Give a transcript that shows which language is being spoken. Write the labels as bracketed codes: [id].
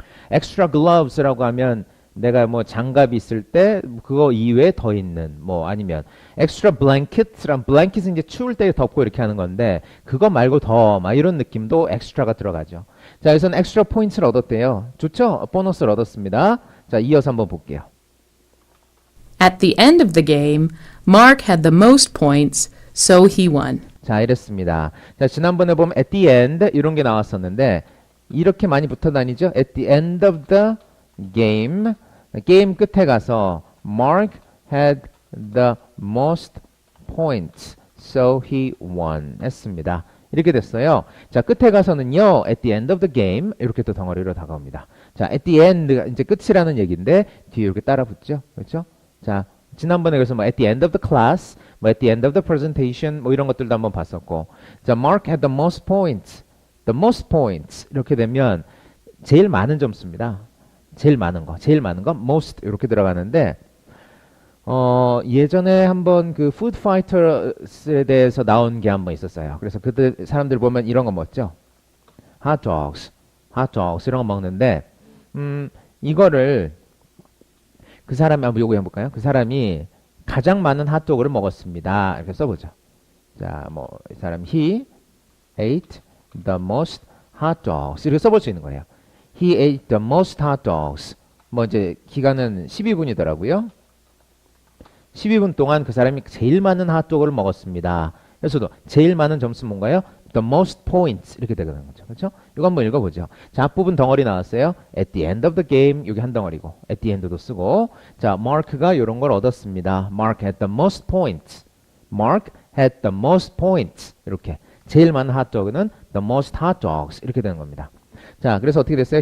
[ko] extra gloves라고 하면 내가 뭐 장갑이 있을 때 그거 이외에 더 있는 뭐 아니면 extra blankets란 blanket은 이제 추울 때 덮고 이렇게 하는 건데 그거 말고 더 막 이런 느낌도 extra가 들어가죠. 자, 여기서는 extra points를 얻었대요. 좋죠? 보너스를 얻었습니다. 자, 이어서 한번 볼게요. [en] At the end of the game, Mark had the most points, so he won. [ko] 자, 이랬습니다. 자, 지난번에 보면 at the end 이런 게 나왔었는데 이렇게 많이 붙어 다니죠? [en] at the end of the game [ko] 게임 끝에 가서 [en] Mark had the most points, so he won [ko] 했습니다. 이렇게 됐어요. 자, 끝에 가서는요, [en] at the end of the game [ko] 이렇게 또 덩어리로 다가옵니다. 자, at the end 이제 끝이라는 얘기인데 뒤에 이렇게 따라 붙죠. 그렇죠? 자, 지난번에 그래서 뭐 [en] at the end of the class, [ko] 뭐 [en] at the end of the presentation [ko] 뭐 이런 것들도 한번 봤었고. [en] 자, Mark had the most points. The most points [ko] 이렇게 되면 제일 많은 점수입니다. 제일 많은 거 most 이렇게 들어가는데 예전에 한번 그 푸드 파이터스에 대해서 나온 게 한번 있었어요. 그래서 그들 사람들 보면 이런 거 먹죠. 핫도그스 이런 거 먹는데 이거를 그 사람이 한번 요거 해볼까요? 그 사람이 가장 많은 핫도그를 먹었습니다. 이렇게 써보죠. 자, 뭐 이 사람 [en] he ate the most hot dogs [ko] 이렇게 써볼 수 있는 거예요. [en] He ate the most hot dogs. [ko] 뭐 이제 기간은 12분이더라고요. 12분 동안 그 사람이 제일 많은 핫도그를 먹었습니다. 그래서도 제일 많은 점수 뭔가요? [en] The most points [ko] 이렇게 되는 거죠. 그렇죠? 이거 한번 읽어보죠. 자, 앞부분 덩어리 나왔어요. [en] At the end of the game [ko] 여기 한 덩어리고 at the end도 쓰고 자, Mark가 이런 걸 얻었습니다. [en] Mark had the most points. Mark had the most points. [ko] 이렇게 제일 많은 핫도그는 [en] the most hot dogs [ko] 이렇게 되는 겁니다. 자, 그래서 어떻게 됐어요?